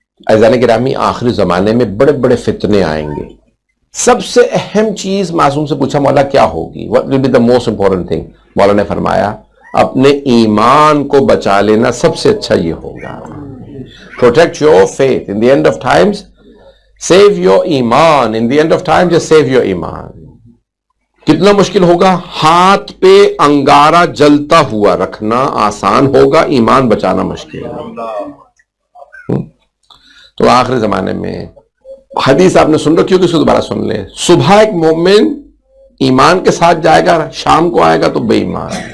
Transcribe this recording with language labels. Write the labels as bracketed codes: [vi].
[ur] عزیزان گرامی, آخری زمانے میں بڑے بڑے فتنے آئیں گے. سب سے اہم چیز معصوم سے پوچھا مولا کیا ہوگی, [en] what will be the most important thing? [ur] مولا نے فرمایا اپنے ایمان کو بچا لینا سب سے اچھا یہ ہوگا. [en] Protect your faith. In the end of times, save your ایمان. In the end of times, just save your ایمان. [ur] کتنا مشکل ہوگا, ہاتھ پہ انگارہ جلتا ہوا رکھنا آسان ہوگا, ایمان بچانا مشکل ہے. تو آخری زمانے میں حدیث آپ نے سن رکھی ہوگی, اس کو دوبارہ سن لیں. صبح ایک مومن ایمان کے ساتھ جائے گا, شام کو آئے گا تو بے ایمان.